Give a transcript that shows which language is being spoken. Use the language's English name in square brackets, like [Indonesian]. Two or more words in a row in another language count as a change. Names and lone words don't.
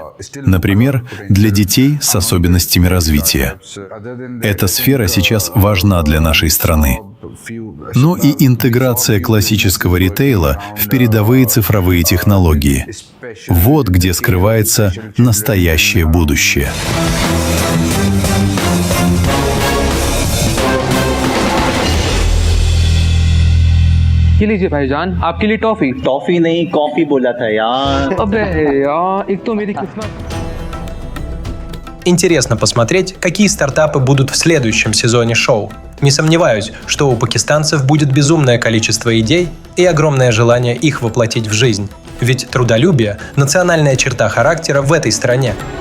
[Russian] Например, для детей с особенностями развития. Эта сфера сейчас важна для нашей страны. Ну и интеграция классического ритейла в передовые цифровые технологии. Вот где скрывается настоящее будущее. [Hindi] ये लीजिए भाईजान, आपके लिए टॉफी। टॉफी नहीं, कॉफी बोला था यार। अबे यार, एक तो मेरी किस्मत। [Russian] Интересно посмотреть, какие стартапы будут в следующем сезоне шоу. Не сомневаюсь, что у пакистанцев будет безумное количество идей и огромное желание их воплотить в жизнь. Ведь трудолюбие – национальная черта характера в этой стране.